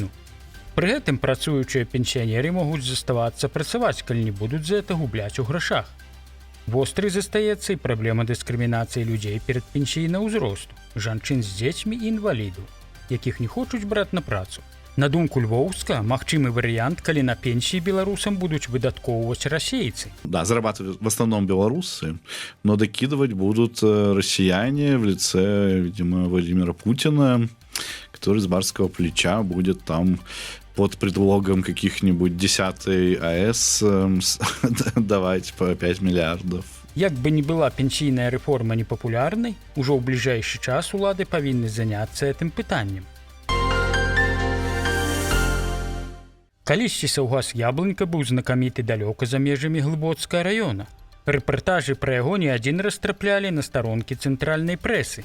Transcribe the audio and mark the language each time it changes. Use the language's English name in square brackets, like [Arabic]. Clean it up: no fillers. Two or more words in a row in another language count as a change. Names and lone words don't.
[Belarusian] Пры гэтым працуючыя пенсіянеры могуць заставацца працаваць, калі не будуць за это губляць у грашах. Вострай застаецца і праблема дыскрымінацыі людзей перад пенсійнага ўзросту, жанчын з дзецьмі і інвалідаў, якіх не хочуць браць на працу. На думку Львоўска, магчымы варыянт, калі на пенсіі беларусам будуць выдаткоўваць расейцы. [Russian] Да, зарабатывают в основном белорусы, но докидывать будут россияне в лице, видимо, Владимира Путина, который с барского плеча будет там под предлогом каких-нибудь 10-й АЭС давать по 5 миллиардов. [Belarusian] Як бы ні была пенсійная рэформа непапулярнай, ужо ў бліжэйшы час улады павінны заняцца гэтым пытаннем. Калісьці саўгас Яблынька быў знакаміты далёка за межамі Глыбоцкага раёна. Рэпартажы пра яго не адзін раз траплялі на старонкі цэнтральнай прэсы.